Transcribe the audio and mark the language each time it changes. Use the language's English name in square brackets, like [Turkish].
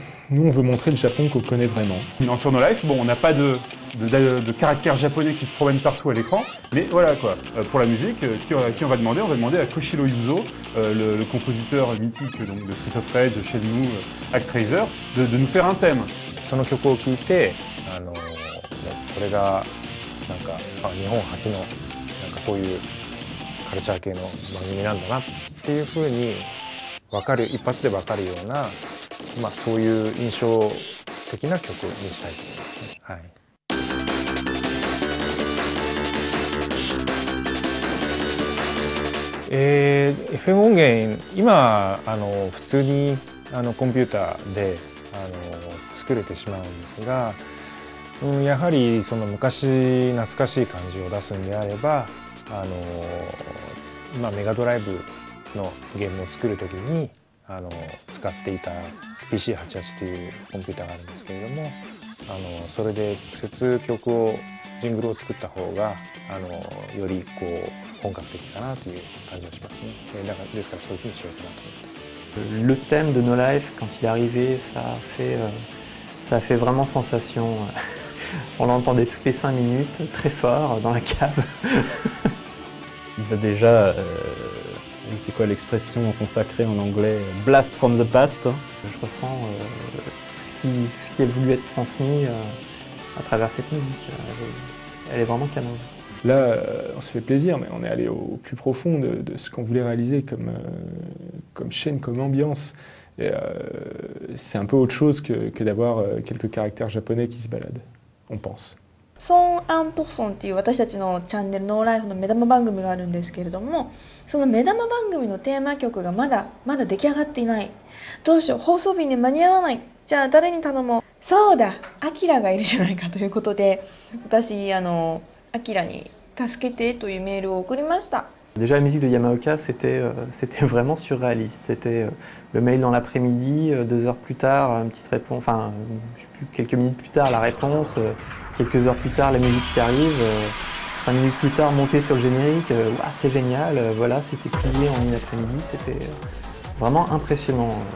[French] Nous, on veut montrer le Japon qu'on connaît vraiment. Non, sur No Life, bon, on n'a pas de caractère japonais qui se promène partout à l'écran, mais voilà quoi. Pour la musique, qui on va demander? On va demander à Koshiro Yuzo, le compositeur mythique donc, de Street of Rage, Shenmue, Actraiser, de nous faire un thème. [Japanese] その曲を聴いて、これがなんか日本初のなんかそういうカルチャー系の番組なんだなっていう風に分かる、一発で分かるような、まあそういう印象的な曲にしたいと思いますね。はい。 FM 音源今普通にコンピューターで作れてしまうんですが、やはりその昔懐かしい感じを出すんであれば今メガドライブのゲームを作る時に使っていた PC88 というコンピューターがあるんですけれどもそれで直接曲をジングルを作った方がよりこう本格的かなという感じがしますね。ですからそういうふうにしようかなと思ってます。 [French] Le thème de No Life, quand il est arrivé, ça a fait vraiment sensation. On l'entendait toutes les 5 minutes, très fort, dans la cave. Déjà, c'est quoi l'expression consacrée en anglais? [English] Blast from the past. [French] Je ressens tout ce qui a voulu être transmis à travers cette musique. Elle est vraiment canon. Là, on se fait plaisir, mais on est allé au plus profond de ce qu'on voulait réaliser comme chaîne, comme ambiance. C'est un peu autre chose que d'avoir quelques caractères japonais qui se baladent, on pense. [Japanese] ソン・アンポソンっていう私たちのチャンネルノーライフの目玉番組があるんですけれども、その目玉番組のテーマ曲がまだ出来上がっていない。どうしよう、放送日に間に合わない。じゃあ誰に頼もう。そうだ、アキラがいるじゃないかということで、私アキラに助けてというメールを送りました。 [French] Déjà la musique de Yamaoka, c'était vraiment surréaliste. C'était le mail dans l'après-midi, 2 heures plus tard, une petite réponse, enfin, je sais plus, quelques minutes plus tard, la réponse, quelques heures plus tard, la musique qui arrive, 5 minutes plus tard, monter sur le générique, wow, c'est génial, voilà, c'était plié en une après-midi, c'était vraiment impressionnant.